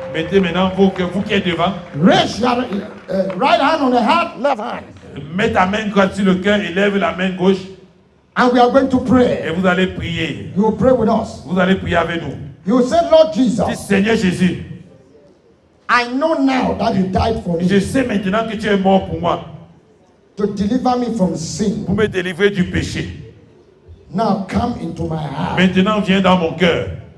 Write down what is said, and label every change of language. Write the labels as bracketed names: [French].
[French] Mettez maintenant vous qui êtes devant. [English] Raise your right hand on the heart, left hand. [French] Mets ta main droite sur le cœur et lève la main gauche. [English] And we are going to pray. [French] Et vous allez prier. [English] You will pray with us. [French] Vous allez prier avec nous. [English] You will say, Lord [French] Dis, [English] Jesus, [French] Seigneur Jésus, [English] I know now that you died for [French] je me sais maintenant que tu es mort pour moi, [English] to deliver me from sin. [French] pour me délivrer du péché. [English] Now come into my heart [French] Maintenant, viens dans mon cœur